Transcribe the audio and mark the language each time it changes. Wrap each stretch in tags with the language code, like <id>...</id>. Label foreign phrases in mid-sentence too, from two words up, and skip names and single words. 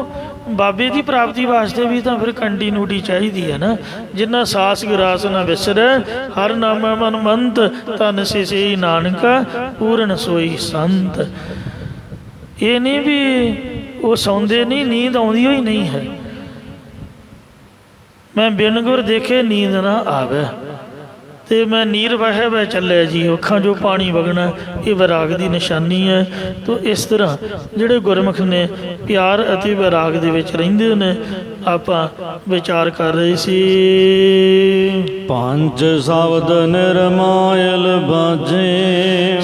<pa>ਬਾਬੇ ਦੀ ਪ੍ਰਾਪਤੀ ਵਾਸਤੇ ਵੀ ਤਾਂ ਫਿਰ ਕੰਟੀਨਿਊਟੀ ਚਾਹੀਦੀ ਹੈ ਨਾ। ਜਿੰਨਾ ਸਾਸ ਗਰਾਸ ਨਾ ਵਿਸਰੈ, ਹਰ ਨਾਮੈ ਮਨ ਮੰਤ, ਤਨ ਸਿਸੀ ਨਾਨਕਾ ਪੂਰਨ ਸੋਈ ਸੰਤ। ਇਹ ਨਹੀਂ ਵੀ ਉਹ ਸੌਂਦੇ ਨਹੀਂ, ਨੀਂਦ ਆਉਂਦੀ ਹੋਈ ਨਹੀਂ ਹੈ। ਮੈਂ ਬਿਨ ਗੁਰ ਦੇਖੇ ਨੀਂਦ ਨਾ ਆਵੇ, ਤੇ ਮੈਂ ਨੀਰ ਵਹਿ ਵਹਿ ਚੱਲਿਆ ਜੀ। ਅੱਖਾਂ 'ਚੋਂ ਪਾਣੀ ਵਗਣਾ ਇਹ ਵਿਰਾਗ ਦੀ ਨਿਸ਼ਾਨੀ ਹੈ। ਤੋ ਇਸ ਤਰ੍ਹਾਂ ਜਿਹੜੇ ਗੁਰਮੁਖ ਨੇ ਪਿਆਰ ਅਤੇ ਵਿਰਾਗ ਦੇ ਵਿੱਚ ਰਹਿੰਦੇ ਨੇ, ਆਪਾਂ ਵਿਚਾਰ ਕਰ ਰਹੇ ਸੀ। ਪੰਜ ਸ਼ਬਦ ਨਿਰਮਾਇਲ ਬਾਜੇ,</pa>